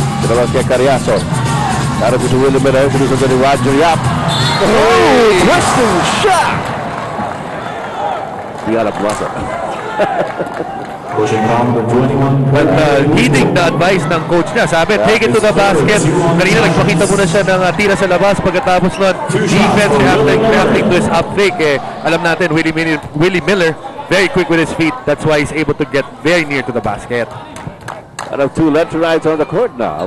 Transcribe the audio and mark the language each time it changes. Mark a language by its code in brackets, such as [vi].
[tl] Dalawa kay Carriazo. Narito si Willie Miller. Sinusunod ni Roger Yap. Oh! [en] Twisting shot! [tl] Di alam pumasok. [en] Pushing on number 21. But heeding the advice [tl] ng coach niya, sabi, [en] take it to the basket. [tl] Kanina nagpakita muna siya ng tira sa labas pagkatapos nun. [en] Defense reacting to his up fake. [tl] Alam natin, [en] Willie Miller, very quick with his feet. That's why he's able to get very near to the basket. Out of 2 left and rights on the court now.